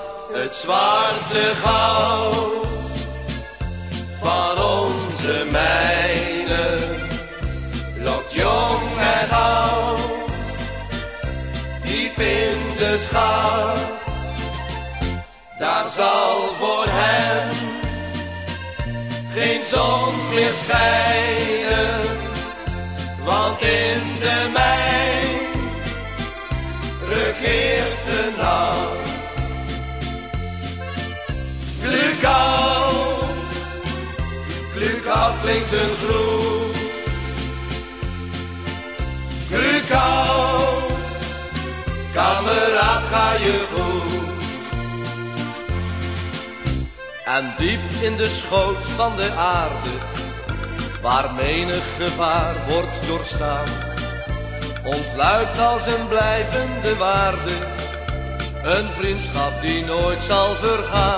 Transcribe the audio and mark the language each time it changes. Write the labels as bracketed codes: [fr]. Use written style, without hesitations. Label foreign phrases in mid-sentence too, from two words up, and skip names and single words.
[nl] Het zwarte goud van onze mijnen lokt jong en oud diep in de schacht. Daar zal voor hen geen zon meer schijnen, want in de mijn regeert de nacht. [de] Glück auf, Glück auf [nl] klinkt een groet. [de] Glück auf, [nl] kameraad, ga je goed. En diep in de schoot van de aarde, waar menig gevaar wordt doorstaan, ontluikt als een blijvende waarde een vriendschap die nooit zal vergaan.